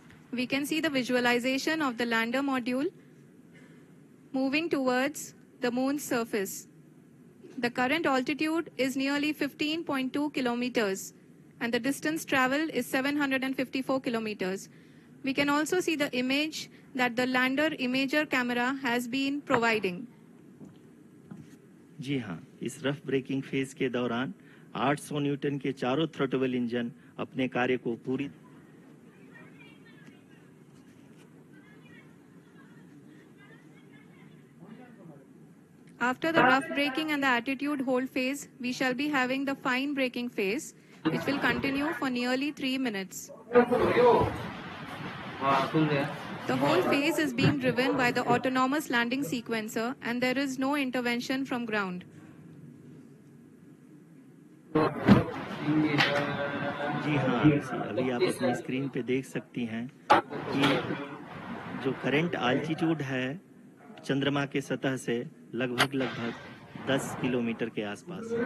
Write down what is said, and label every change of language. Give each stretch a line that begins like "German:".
English: We can see the visualization of the lander module moving towards the moon's surface. The current altitude is nearly 15.2 kilometers, and the distance traveled is 754 kilometers. We can also see the image that the lander imager camera has been providing.
Hindi: जी हाँ, इस rough breaking phase के दौरान 800 Newton के चारों throttle engine अपने कार्य को पूरी
English: After the rough braking and the attitude hold phase, we shall be having the fine braking phase, which will continue for nearly 3 minutes. The whole phase is being driven by the autonomous landing sequencer, and there is no intervention from ground.
Hindi: जी हाँ, अभी आप अपनी screen पे देख सकती हैं कि जो करंट आल्टीट्यूड है चंद्रमा के सतह से लगभग 10 किलोमीटर के आसपास।